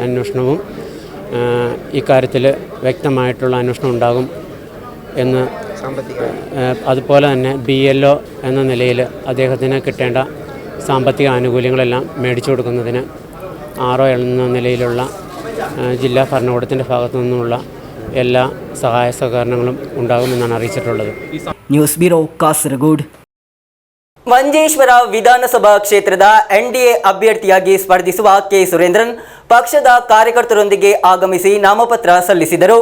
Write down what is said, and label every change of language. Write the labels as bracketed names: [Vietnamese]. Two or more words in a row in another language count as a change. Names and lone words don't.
[Malayalam] അന്വേഷണവും ഇക്കാര്യത്തിൽ വ്യക്തമായിട്ടുള്ള അന്വേഷണം ഉണ്ടാകും എന്ന് അതുപോലെ തന്നെ BLO എന്ന നിലയിൽ അദ്ദേഹത്തിന് കിട്ടേണ്ട സാമ്പത്തിക ആനുകൂല്യങ്ങളെല്ലാം മേടിച്ചു കൊടുക്കുന്നതിന് RO എന്ന നിലയിലുള്ള ജില്ലാ ഭരണകൂടത്തിൻ്റെ ഭാഗത്തു നിന്നുമുള്ള എല്ലാ സഹായ സഹകരണങ്ങളും ഉണ്ടാകുമെന്നാണ് അറിയിച്ചിട്ടുള്ളത്. [Kannada] ನ್ಯೂಸ್ ಬ್ಯೂರೋ ಕಾಸರಗೋಡು. ಮಂಜೇಶ್ವರ ವಿಧಾನಸಭಾ ಕ್ಷೇತ್ರದ NDA ಅಭ್ಯರ್ಥಿಯಾಗಿ ಸ್ಪರ್ಧಿಸುವ ಕೆ ಸುರೇಂದ್ರನ್ ಪಕ್ಷದ ಕಾರ್ಯಕರ್ತರೊಂದಿಗೆ ಆಗಮಿಸಿ ನಾಮಪತ್ರ ಸಲ್ಲಿಸಿದರು.